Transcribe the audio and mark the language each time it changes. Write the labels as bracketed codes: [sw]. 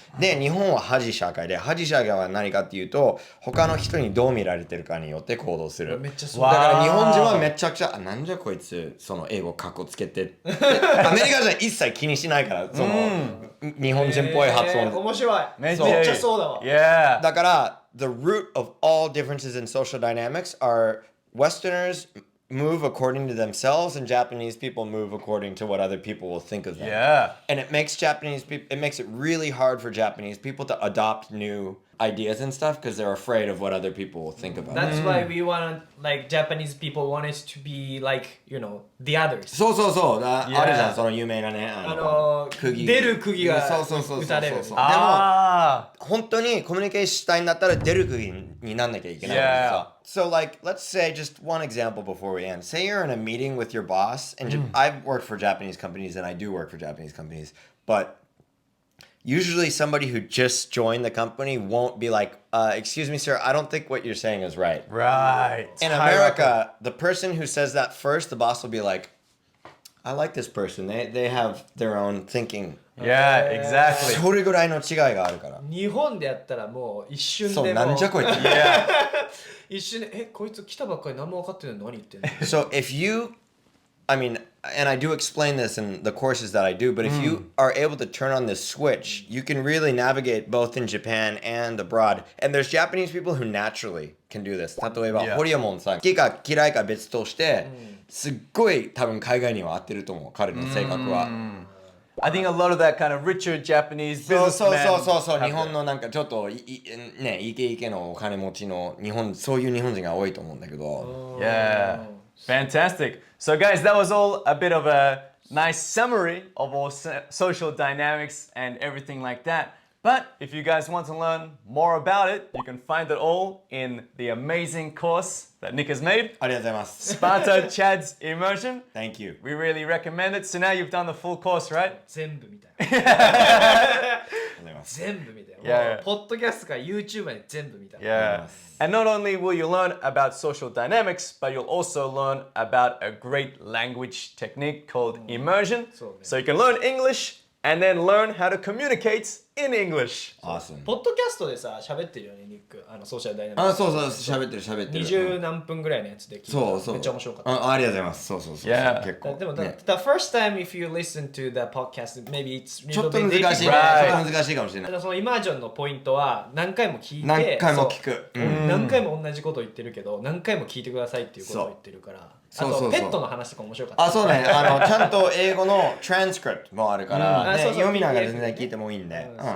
[ja] で、日本は恥社会で、恥社会は何かっていうと、他の人にどう見られてるかによって行動する。めっちゃそう。だから日本人はめちゃくちゃ、なんじゃこいつ、その英語カッコつけて。アメリカ人は一切気にしないから、その日本人っぽい発音。面白い。めっちゃそうだわ。だから、 [en] the root of all differences in social dynamics are Westerners move according to themselves and Japanese people move according to what other people will think of them. Yeah. And it makes it makes it really hard for Japanese people to adopt new ideas and stuff because they're afraid of what other people will think about That's why we want, like, Japanese people want us to be like, the others. [ja] そうそうそう。あるじゃん、その有名なね。出る釘が打たれる。でも、本当にコミュニケーションしたいんだったら出る釘になんなきゃいけないからさ。 [en] So like, let's say just one example before we end. Say you're in a meeting with your boss, and I've worked for Japanese companies, and I do work for Japanese companies, but usually somebody who just joined the company won't be like, excuse me, sir, I don't think what you're saying is right. Right. In America, the person who says that first, the boss will be like, I like this person. They have their own thinking. Yeah, exactly. [ja] それぐらいの違いがあるから。日本でやったらもう一瞬でもう。そう、なんじゃこいつ。一瞬で、こいつ来たばっかり何も分かってないの何言ってんの [en] So if you, I mean, and I do explain this in the courses that I do, but if you are able to turn on this switch, you can really navigate both in Japan and abroad. And there's Japanese people who naturally can do this. [ja] 例えば、ホリエモンさん、好きか嫌いか別として、すっごい多分海外には合ってると思う、彼の性格は。 [en] I think a lot of that kind of richer Japanese businessmen [ja] そう日本のなんかちょっとねイケイケのお金持ちのそういう日本人が多いと思うんだけど。 [en] Yeah, fantastic. So guys, that was all a bit of a nice summary of all social dynamics and everything like that. But if you guys want to learn more about it, you can find it all in the amazing course that Nick has made. [ja] ありがとうございます。 [en] Sparta Chad's Immersion. Thank you. We really recommend it. So now you've done the full course, right? [ja] 全部見たよ。全部見たよ。 [en] Yeah. [ja] ポッドキャストから YouTube まで全部見た。 [en] Yeah. And not only will you learn about social dynamics, but you'll also learn about a great language technique called immersion. So you can learn English and then learn how to communicate in English. Awesome. [ja] ポッドキャストでさ、喋ってるよね、ニック。ソーシャルダイナミックス。そう喋ってる。 20何分ぐらいのやつで聞いた。そう。めっちゃ面白かった。ありがとうございます。そう。 [en] Yeah. [ja] 結構。でも、 [en] the first time if you listen to the podcast, maybe it's [ja] ちょっと難しい。ちょっと難しいかもしれない。そのイマージョンのポイントは何回も聞いて、何回も聞く。何回も同じことを言ってるけど、何回も聞いてくださいっていうことを言ってるから。あとペットの話とか面白かった。そうね。ちゃんと英語のトランスクリプトもあるから、読みながら全然聞いてもいいんで。